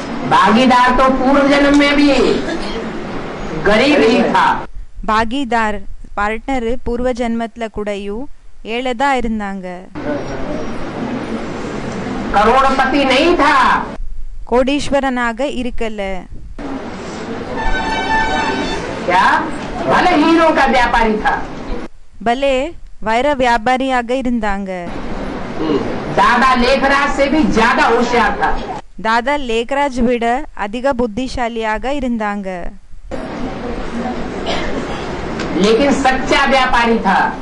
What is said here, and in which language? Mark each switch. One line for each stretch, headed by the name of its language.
Hindi: भागीदार तो पूर्व जन्म में भी गरीब ही था।
Tamil: பாகிதார் பார்ட்னர் பூர்வ ஜென்மத்துல கூடயும் ஏழைதா இருந்தாங்க.
Hindi: करोड़पति नहीं था,
Tamil: கோடீஸ்வரனாக இருக்கல.
Hindi: क्या भले हीरो का व्यापारी था।
Tamil: பலே வைர வியாபாரியாக இருந்தாங்க.
Hindi: दादा लेखराज से भी ज्यादा होशियार था।
Tamil: தாதா லேக்ராஜ் விட அதிக புத்திசாலியாக இருந்தாங்க.
Hindi: लेकिन सच्चा व्यापारी था।